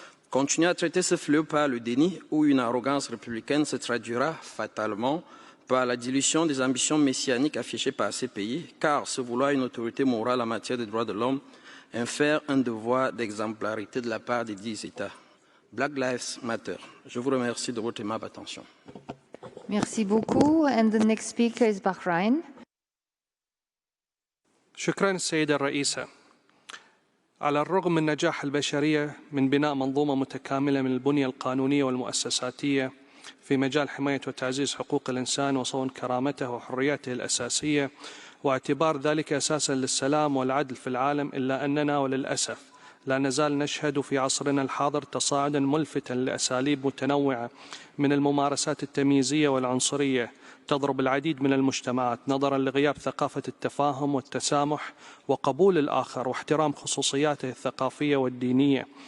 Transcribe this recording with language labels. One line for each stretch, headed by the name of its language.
French: Continuer à traiter ce fléau par le déni ou une arrogance républicaine se traduira fatalement par la dilution des ambitions messianiques affichées par ces pays, car se vouloir une autorité morale en matière de droits de l'homme infère un devoir d'exemplarité de la part des 10 États.
English: Black Lives Matter.
French: Je vous remercie de votre aimable attention. Merci beaucoup.
English: And the next speaker is Bahrain.
Arabic: شكرا السيدة الرئيسة. على الرغم من نجاح البشرية من بناء منظومة متكاملة من البنية القانونية والمؤسساتية في مجال حماية وتعزيز حقوق الإنسان وصون كرامته وحرياته الأساسية واعتبار ذلك أساسا للسلام والعدل في العالم، إلا أننا وللأسف لا نزال نشهد في عصرنا الحاضر تصاعدا ملفتا لأساليب متنوعة من الممارسات التمييزية والعنصرية تضرب العديد من المجتمعات نظرا لغياب ثقافة التفاهم والتسامح وقبول الآخر واحترام خصوصياته الثقافية والدينية.